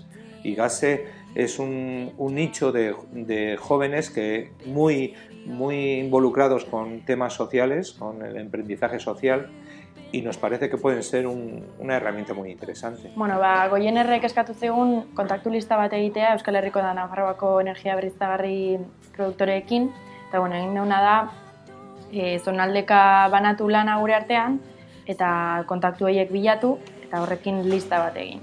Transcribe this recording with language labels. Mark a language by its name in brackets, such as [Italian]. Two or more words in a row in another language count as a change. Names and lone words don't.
[Spanish] Y GASE es un nicho de jóvenes que muy involucrados con temas sociales, con el emprendizaje social, y nos parece que pueden ser una herramienta muy interesante. [Basque] Bueno, Goienerrek eskatu zigun kontaktu lista bat egitea Euskal Herriko da Nafarroako energia berriztagarri produktoreekin, eta egin nauna da zonaldeka banatu lana gure artean eta kontaktu horiek bilatu eta horrekin lista bat egin.